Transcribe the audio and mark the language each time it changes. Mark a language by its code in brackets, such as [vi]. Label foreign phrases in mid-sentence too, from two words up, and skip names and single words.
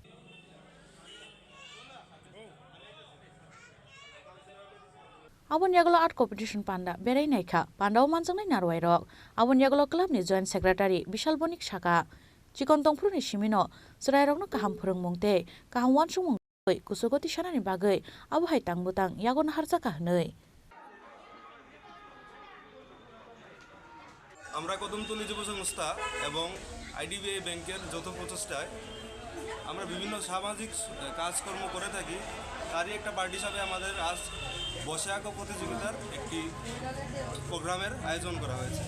[trp] Abon Yagolo [en] Art Competition [trp] Panda Berai Naika Panda Manjang nai Narwai Rok Abon Yagolo Club ni [en] Joint Secretary [trp] Bishal Bonik Shaka Chikon Tongpru ni Shimino Surai Rok no Kaham Phurung Mungte Kaham Wan Sumung Kusugoti Shanani Bagai Abu Hai Tang Butang Yagon Harjaka Hnoi [bn] আমরা কদমতলী যুব সংস্থা এবং আইডিবিআই ব্যাংকের যৌথ প্রচেষ্টায় আমরা বিভিন্ন সামাজিক কাজকর্ম করে থাকি। তারই একটা পার্ট হিসাবে আমাদের আজ বসে আঁকা প্রতিযোগিতার একটি প্রোগ্রামের আয়োজন করা হয়েছে।